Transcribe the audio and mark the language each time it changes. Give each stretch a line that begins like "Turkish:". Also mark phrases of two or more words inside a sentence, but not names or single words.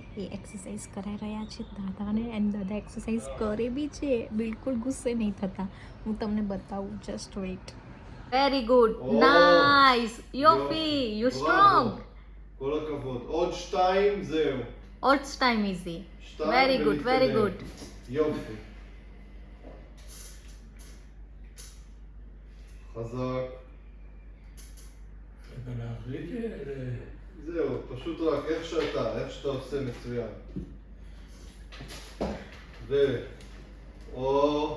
Gujarati: એ એક્સરસાઇઝ કરાવી રહ્યા છે દાદાને, એન્ડ દાદા એક્સરસાઇઝ કરે બી છે, બિલકુલ ગુસ્સે નહીં થતા. હું તમને બતાવું,
English: just wait. very good, nice, yofi, you strong.
Hebrew: כל הכבוד. עוד 2, זהו. עוד 2
English: easy. very good, very good.
Hebrew: יופי. חזק. זהו, פשוט רק איך שאתה עושה מצוין. או...